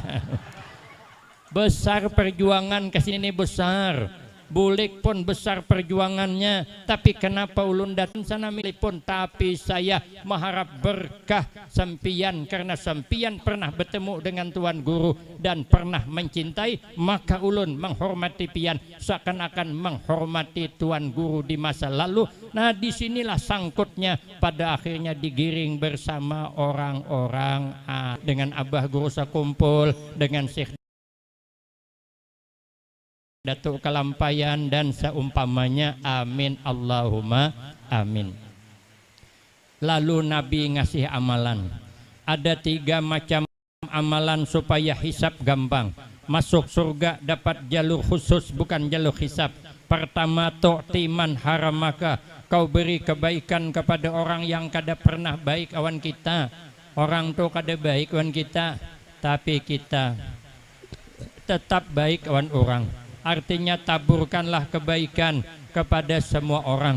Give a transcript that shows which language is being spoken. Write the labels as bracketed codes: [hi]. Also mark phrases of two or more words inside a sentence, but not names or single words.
[bjn] Besar perjuangan kesini besar, bulik pun besar perjuangannya, tapi kenapa ulun datang sana milih pun, tapi saya mengharap berkah sempian, karena sempian pernah bertemu dengan Tuan Guru dan pernah mencintai, maka ulun menghormati pian seakan-akan menghormati Tuan Guru di masa lalu. [id] Nah disinilah sangkutnya, pada akhirnya digiring bersama orang-orang dengan Abah Guru sakumpul, dengan Syekh Datuk Kalampayan dan seumpamanya. [ar] Amin Allahumma amin. [id] Lalu Nabi ngasih amalan. Ada 3 macam amalan supaya hisab gampang. Masuk surga dapat jalur khusus, bukan jalur hisab. [bjn] Pertama, [ar] tu'timan haramaka, [bjn] kau beri kebaikan kepada orang yang kada pernah baik awan kita. Orang tu kada baik awan kita, tapi kita tetap baik awan orang. [id] Artinya taburkanlah kebaikan kepada semua orang.